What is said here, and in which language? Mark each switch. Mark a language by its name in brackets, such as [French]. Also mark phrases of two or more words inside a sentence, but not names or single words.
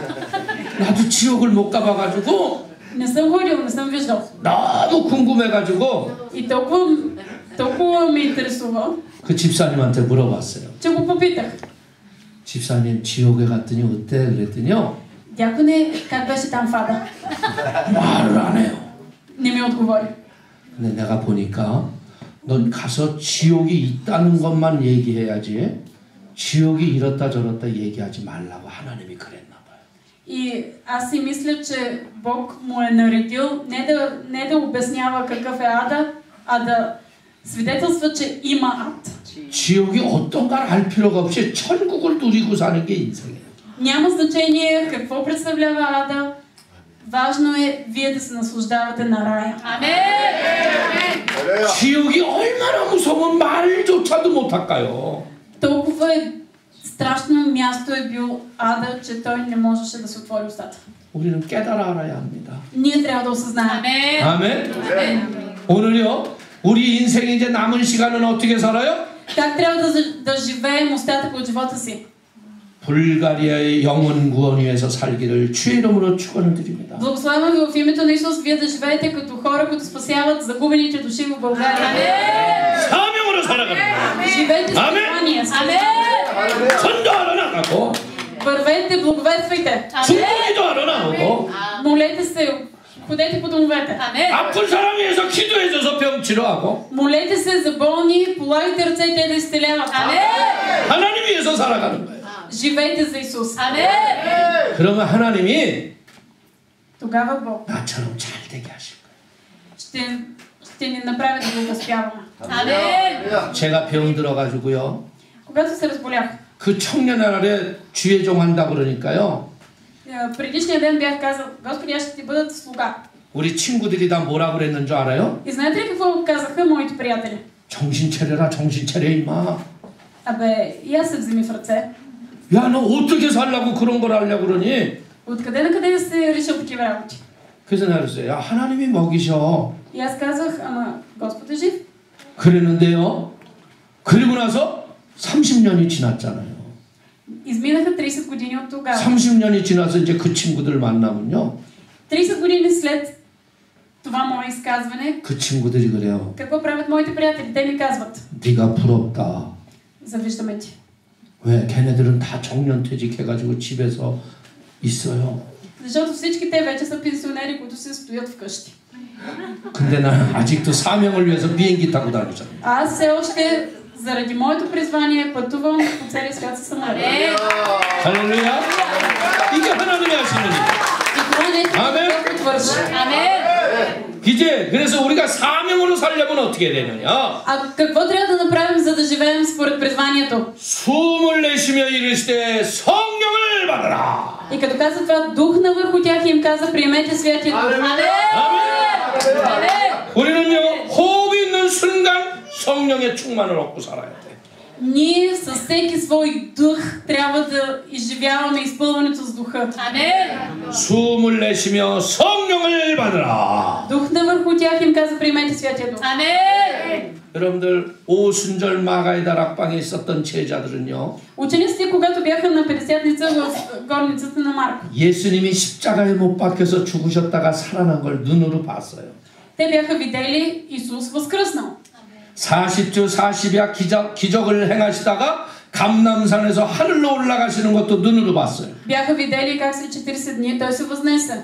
[Korean] 나도 지옥을 못 가봐가지고 [Bulgarian] Не съм ходил, не съм виждал. [Korean] 너무 궁금해가지고 [Bulgarian] И толкова ме интересува, [Korean] 그 집사님한테 물어봤어요. [Bulgarian] че го попитах. [Korean] 집사님 지옥에 갔더니 어때? 그랬더니요. [Bulgarian] Дяконе, как беше там в ада? [Korean] 말을 안 해요. [Bulgarian] Не ми отговори. [Korean] 근데 내가 보니까 넌 가서 지옥이 있다는 것만 얘기해야지 지옥이 이렇다 저렇다 얘기하지 말라고 하나님이 그랬나 봐요. [Bulgarian] И аз си мисля, че Бог му е наредил не да обяснява какъв е ада, а да свидетелства, че има ад. [Korean] 지옥이 어떤 걸 알 필요가 없이 천국을 누리고 사는 게 인생이에요. [Bulgarian] Няма значение какво представлява ада. Важно е вие да се наслаждавате на рая. Amen. [Korean] 지옥이 얼마나 무서운 말조차도 못할까요? [Bulgarian] Толкова е страшно място е бил ада, че той не можеше да се отвори устата. [Korean] 우리는 깨달아 알아야 합니다. [Bulgarian] Ние трябва да осъзнаем. Amen. [Korean] 아멘. [Bulgarian] Amen. [Korean] 오늘요 우리 인생이 이제 남은 시간은 어떻게 살아요? [Bulgarian] Как трябва да живеем остатък от живота си? [Korean] 불가리아의 영혼 구원 위해서 살기를 주의 이름으로 축원드립니다. [Bulgarian] Благославям ви в името на Исус, вие да живеете като хора, които спасяват загубените души в България. [Korean] 사명으로 살아가는 거예요. [Bulgarian] Живейте с послание. [Korean] 전도하러 나가고 [Bulgarian] Вървете, благовествайте. [Korean] 중보기도 하러 나오고 [Bulgarian] Молете се, ходете по домовете. [Korean] 아픈 사람 위해서 기도해줘서 병 치료하고 [Bulgarian] Молете се за болни, полагайте ръце и те да изцеляват. [Korean] 하나님 위해서 살아가는 거예요. [Bulgarian] Живейте за Исус. [Korean] 그러면 하나님이 [Bulgarian] Тогава Бог [Korean] 나처럼 잘 되게 하실 거예요. [Bulgarian] ще ни направи да благословяваме. [Korean] 제가 병 들어가지고요. [Bulgarian] Когато се разболях, [Korean] 그 청년 날에 주의 종 한다 그러니까요. [Bulgarian] предишния ден бях казал, Господи, аз ще ти бъдат слуга. [Korean] 우리 친구들이 다 뭐라 그랬는 줄 알아요? [Bulgarian] И знаете ли какво казаха моите приятели? [Korean] 정신 차려라, 정신 차려 임마. [Bulgarian] Абе, и аз се вземи в ръце. [Korean] 야, 너 어떻게 살라고 그런 걸 하려고 그러니? [Bulgarian] Откъде на къде се решил такива работи? [Korean] 그래서 내가 그랬어요. 야, 하나님이 먹이셔. [Bulgarian] И аз казах, ама Господ е жив. [Korean] 그랬는데요. 그리고 나서 30년이 지났잖아요. [Bulgarian] Изминаха 30 години от тогава. [Korean] 30년이 지나서 이제 그 친구들을 만나면요. [Bulgarian] 30 години след това мое изказване, [Korean] 그 친구들이 그래요. [Bulgarian] какво правят моите приятели? Те ми казват, [Korean] 네가 부럽다. [Bulgarian] завиждаме ти. [Korean] 왜? 걔네들은 다 정년퇴직해가지고 집에서 있어요. [Bulgarian] Защото всички те вече са пенсионери, които се стоят вкъщи. [Korean] 근데 나는 아직도 사명을 위해서 비행기 타고 다니잖아. [Bulgarian] А аз все още заради моето призвание пътувам по целия свят със самолет. [Korean] 할렐루야. 이게 하나님이 하시는 일. [Bulgarian] И това нещо, което върши. [Korean] 이제 그래서 우리가 사명으로 살려면 어떻게 해야 되느냐? [Bulgarian] А какво трябва да направим, за да живеем според призванието? [Korean] 숨을 내쉬며 이르시되 성령을 받으라. [Bulgarian] И като каза това, духна върху тях и им каза, приемете Святия Дух. [Korean] 우리는요 호흡이 있는 순간 성령의 충만을 얻고 살아야 돼. [Bulgarian] Ние със всеки свой дух трябва да изживяваме изпълването с духа. [Korean] 숨을 내쉬며 성령을 받으라. [Bulgarian] Духна върху тях и им каза, приемете Святия Дух. [Korean] 여러분들 오순절 마가의 다락방에 있었던 제자들은요. [Bulgarian] Учениците, когато бяха на 50-ница в горницата на Марко, [Korean] 예수님이 십자가에 못 박혀서 죽으셨다가 살아난 걸 눈으로 봤어요. [Bulgarian] те бяха видели Исус възкръснал. [Korean] 40주 40야 기적을 행하시다가 감람산에서 하늘로 올라가시는 것도 눈으로 봤어요. [Bulgarian] Бяха видели как след 40 дни той се възнесе.